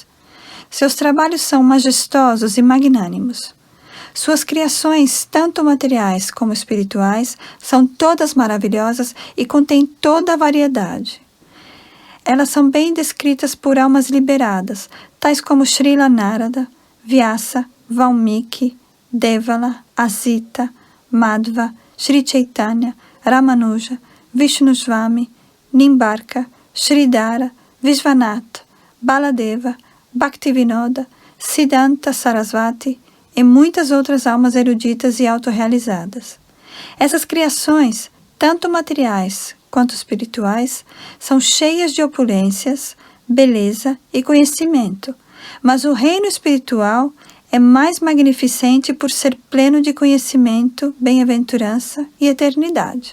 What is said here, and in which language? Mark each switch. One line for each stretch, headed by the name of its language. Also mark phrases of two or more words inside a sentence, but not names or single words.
Portuguese: Seus trabalhos são majestosos e magnânimos. Suas criações, tanto materiais como espirituais, são todas maravilhosas e contêm toda a variedade. Elas são bem descritas por almas liberadas, tais como Srila Narada, Vyasa, Valmiki, Devala, Asita, Madhva, Sri Chaitanya, Ramanuja, Vishnuswami, Nimbarka, Sridhara, Vishvanatha, Baladeva, Bhaktivinoda, Siddhanta Sarasvati e muitas outras almas eruditas e autorrealizadas. Essas criações, tanto materiais quanto espirituais, são cheias de opulências, beleza e conhecimento, mas o reino espiritual é mais magnificente por ser pleno de conhecimento, bem-aventurança e eternidade.